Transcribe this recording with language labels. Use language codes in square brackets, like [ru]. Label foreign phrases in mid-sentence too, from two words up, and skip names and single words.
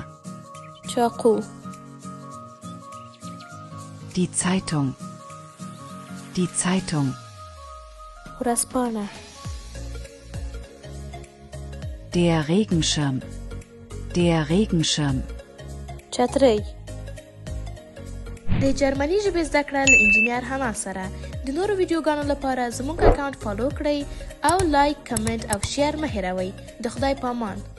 [ps] چاقو. [de] Die Zeitung. Die Zeitung. [ps] ورځپاڼه. [de] Der Regenschirm. Der Regenschirm. [ps] چترۍ. د جرمني ژبې زده کړه له انجینیر حنا سره. د نورو ویډیوګانو لپاره زموږ اکاونټ فالو کړئ او لایک، کمنټ او شیر مه هېروئ. د خدای په امان.